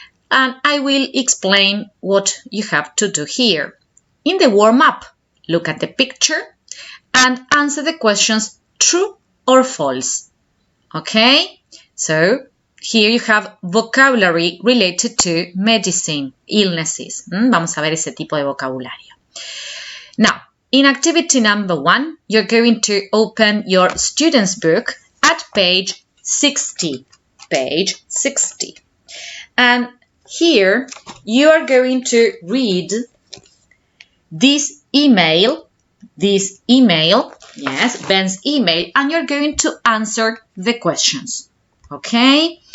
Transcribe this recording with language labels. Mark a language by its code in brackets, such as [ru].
[en] And I will explain what you have to do here. In the warm-up, look at the picture and answer the questions true or false. Okay? So, here you have vocabulary related to medicine, illnesses. [es] Vamos a ver ese tipo de vocabulario. [en] Now, in activity number 1, you're going to open your student's book at page 60. Page 60. And here you are going to read this email, yes, Ben's email, and you're going to answer the questions. Okay?